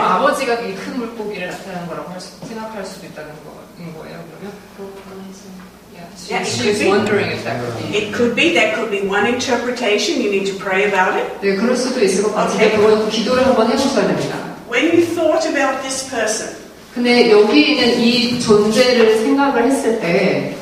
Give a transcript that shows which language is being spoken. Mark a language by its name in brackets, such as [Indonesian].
[Korean] 아버지가 이 큰 물고기를 나타낸 거라고 생각할 수도 있다는 거예요, 그러면? [English] Yeah, She's wondering if that could be. It could be. That could be one interpretation. You need to pray about it. [Korean] 네, 그럴 수도 있을 것 같은데 그건 기도를 한번 해보셔야 됩니다. [English] When you thought about this person, [Korean] 근데 여기 있는 이 존재를 생각을 했을 때